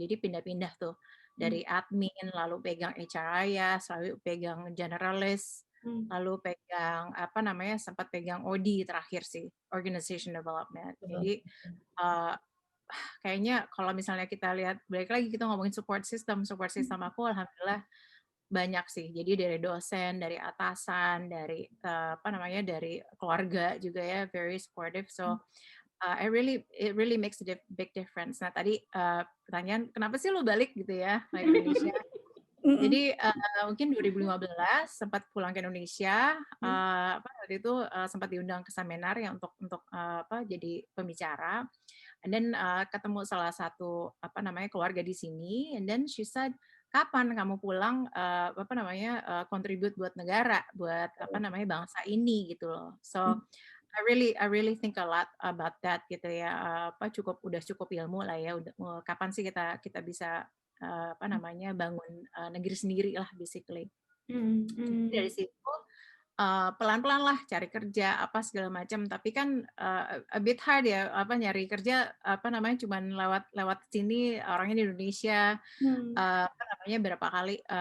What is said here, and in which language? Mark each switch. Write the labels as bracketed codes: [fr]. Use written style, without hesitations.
[id] Jadi pindah-pindah tuh dari admin, lalu pegang HR ya, selalu pegang generalist, lalu pegang apa namanya, sempat pegang OD terakhir sih, organization development. Jadi kayaknya kalau misalnya kita lihat balik lagi kita ngomongin support system aku alhamdulillah banyak sih. Jadi dari dosen, dari atasan, dari apa namanya, dari keluarga juga ya [en] very supportive. So it really makes a big difference. [id] Nah tadi pertanyaan kenapa sih lu balik gitu ya ke Indonesia? Jadi mungkin 2015 sempat pulang ke Indonesia, apa waktu itu sempat diundang ke seminar ya untuk apa jadi pembicara. [en] And then [id] ketemu salah satu apa namanya keluarga di sini, [en] and then she said, [id] kapan kamu pulang apa namanya contribute buat negara, buat apa namanya bangsa ini gitu loh. [en] So I really think a lot about that [id] gitu ya. Apa udah cukup ilmu lah ya. Udah kapan sih kita bisa apa namanya bangun negeri sendiri lah [en] basically. [id] Jadi dari situ pelan-pelan lah cari kerja apa segala macam, tapi kan [en] a bit hard [id] ya apa nyari kerja apa namanya cuman lewat sini orangnya di Indonesia apa namanya berapa kali